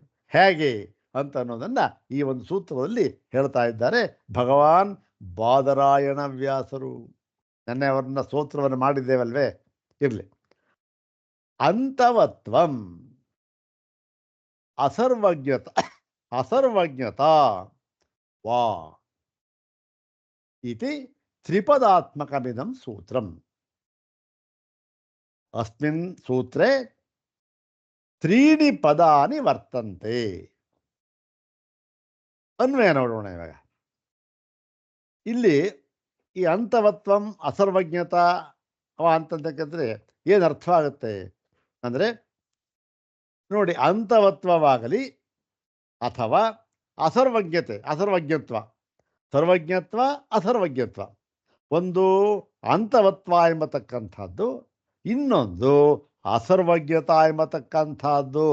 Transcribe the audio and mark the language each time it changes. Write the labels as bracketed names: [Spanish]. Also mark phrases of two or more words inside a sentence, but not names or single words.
[Kannada] ಹೇಗೆ ಅಂತ ಅನ್ನೋದನ್ನು ಈ ಒಂದು ಸೂತ್ರದಲ್ಲಿ ಹೇಳ್ತಾ ಇದ್ದಾರೆ ಭಗವಾನ್ ಬಾದರಾಯಣ ವ್ಯಾಸರು. ನೆನ್ನೆ ಅವರನ್ನ ಸ್ತೋತ್ರವನ್ನು ಮಾಡಿದ್ದೇವಲ್ವೇ, ಇರಲಿ. [Sanskrit] ಅಂತವತ್ವಂ ಅಸರ್ವಜ್ಞತಾ ವಾ ಇತಿ ತ್ರಿಪದಾತ್ಮಕಮಿದಂ ಸೂತ್ರಂ. ಅಸ್ಮಿನ್ ಸೂತ್ರೇ 3 ಪದಾನಿ ವರ್ತಂತೆ. [Kannada] ಅನ್ವಯ ನೋಡೋಣ ಇವಾಗ. ಇಲ್ಲಿ ಈ [Sanskrit] ಅಂತವತ್ವಂ ಅಸರ್ವಜ್ಞತಾ [Kannada] ಅಂತಂತಕ್ಕಂದ್ರೆ ಏನು ಅರ್ಥ ಆಗುತ್ತೆ ಅಂದರೆ ನೋಡಿ, ಅಂತವತ್ವವಾಗಲಿ ಅಥವಾ ಸರ್ವಜ್ಞತ್ವ, ಅಸರ್ವಜ್ಞತ್ವ, ಒಂದು ಅಂತವತ್ವ ಎಂಬತಕ್ಕಂಥದ್ದು, ಇನ್ನೊಂದು ಅಸರ್ವಜ್ಞತಾ ಎಂಬತಕ್ಕಂಥದ್ದು.